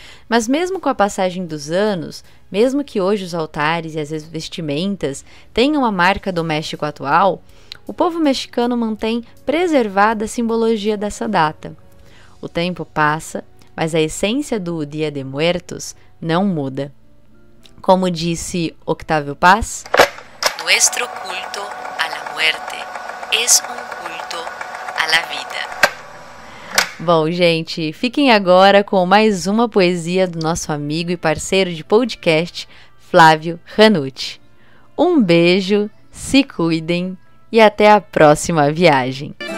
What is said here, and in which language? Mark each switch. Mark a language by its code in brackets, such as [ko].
[pt] Mas mesmo com a passagem dos anos, mesmo que hoje os altares e as vestimentas tenham a marca do México atual, o povo mexicano mantém preservada a simbologia dessa data. O tempo passa, mas a essência do Dia de Muertos não muda. Como disse Octavio Paz, [es] Nuestro culto a la muerte es un culto a la vida. [pt] Bom, gente, fiquem agora com mais uma poesia do nosso amigo e parceiro de podcast, Flávio Ranucci. Um beijo, se cuidem e até a próxima viagem.